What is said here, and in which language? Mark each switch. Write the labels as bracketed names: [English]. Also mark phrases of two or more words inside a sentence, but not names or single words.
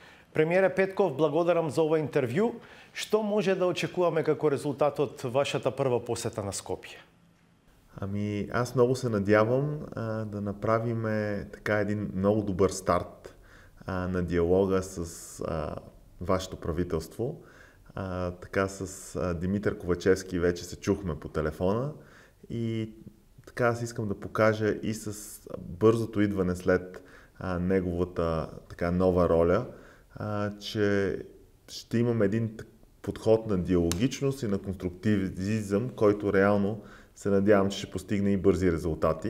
[Macedonian] Премиере Петков, благодарам за ова интервју. Што може да очекуваме како резултат од вашата прва посета на Скопје? [Bulgarian] Аз много се надявам да направим така един много добър старт на диалога с вашето правителство. Така с Димитър Ковачевски вече се чухме по телефона и така аз искам да покажа и с бързото идване след неговата така нова роля, че ще имаме един подход на диалогичност и на конструктивизъм, който реално се надявам, че ще постигне и бързи резултати.